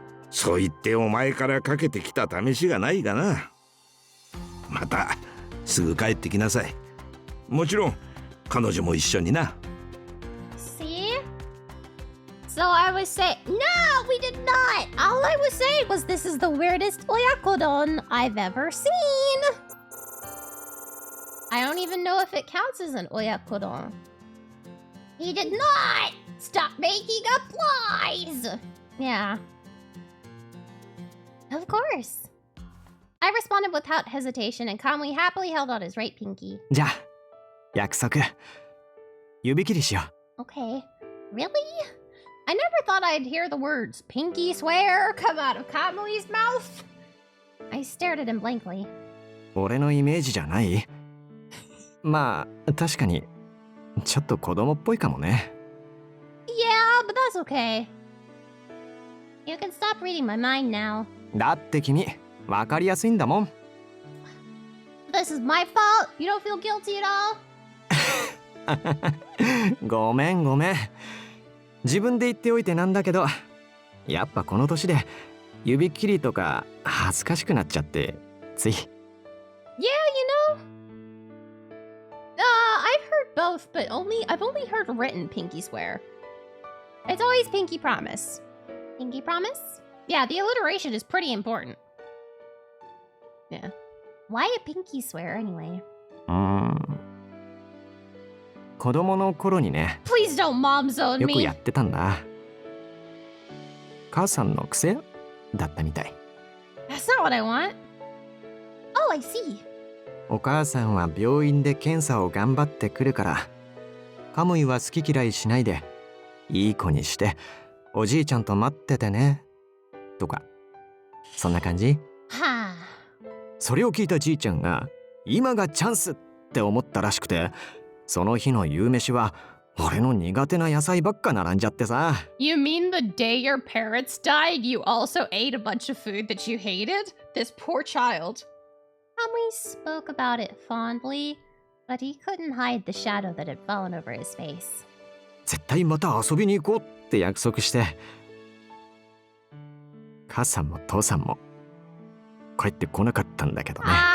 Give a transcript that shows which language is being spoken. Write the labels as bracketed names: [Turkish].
[Japanese] そう言ってお前からかけてきた試しがないがな。またすぐ帰ってきなさい。もちろん彼女も一緒にな。 [English] See? So I was saying, no, we did not. All I was saying was this is the weirdest oyakodon I've ever seen. I don't even know if it counts as an oyakodon. He did not. Stop making up lies. Yeah. Of course. I responded without hesitation, and Kamui happily held out his right pinky. [Japanese] じゃあ約束。指切りしよう。 [English] Okay. Really? I never thought I'd hear the words pinky swear come out of Kamui's mouth. I stared at him blankly. [Japanese] 俺のイメージじゃない？まあ確かにちょっと子供っぽいかもね。 [English] Yeah, but that's okay. You can stop reading my mind now. [Japanese] だって君わかりやすいんだもん。 [English] This is my fault. You don't feel guilty at all? [Japanese] ごめんごめん。自分で言っておいてなんだけど、やっぱこの年で指切りとか恥ずかしくなっちゃってつい。 [English] Yeah, you know. I've heard both, but I've only heard written pinky swear. It's always pinky promise. Pinky promise? Yeah, the alliteration is pretty important. Yeah. Why a pinky swear anyway? [Japanese] 子供の頃にね。 [English] Please don't mom zone [Japanese] よく [English] me. [Japanese] やってたんだ。母さんの癖だったみたい。 [English] That's not what I want. Oh, I see. [Japanese] お母さんは病院で検査を頑張ってくるから、カムイは好き嫌いしないで、いい子にして、おじいちゃんと待っててね。とか、そんな感じ？はあ。それを聞いたじいちゃんが、今がチャンスって思ったらしくて、その日の夕飯は、俺の苦手な野菜ばっか並んじゃってさ。 [English] You mean the day your parents died, you also ate a bunch of food that you hated? This poor child. Kamui spoke about it fondly, but he couldn't hide the shadow that had fallen over his face. [Japanese] 絶対また遊びに行こうって約束して、母さんも父さんも帰ってこなかったんだけどね。